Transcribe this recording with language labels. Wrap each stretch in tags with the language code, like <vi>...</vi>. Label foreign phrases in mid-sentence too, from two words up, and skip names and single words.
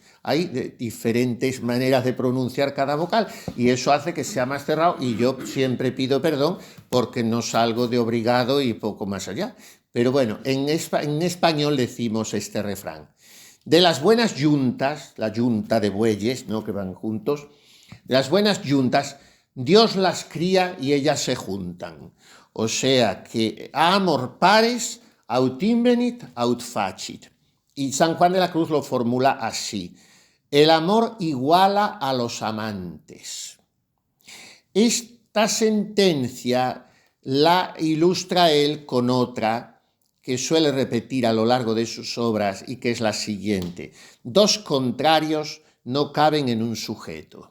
<es>Hay diferentes maneras de pronunciar cada vocal y eso hace que sea más cerrado, y yo siempre pido perdón porque no salgo de obrigado y poco más allá. Pero bueno, en español decimos este refrán: de las buenas yuntas, la yunta de bueyes, ¿no?, que van juntos, de las buenas yuntas, Dios las cría y ellas se juntan. O sea que</es> <la>amor pares aut invenit aut facit.</la> <es>Y San Juan de la Cruz lo formula así: el amor iguala a los amantes. Esta sentencia la ilustra él con otra que suele repetir a lo largo de sus obras y que es la siguiente: dos contrarios no caben en un sujeto.</es>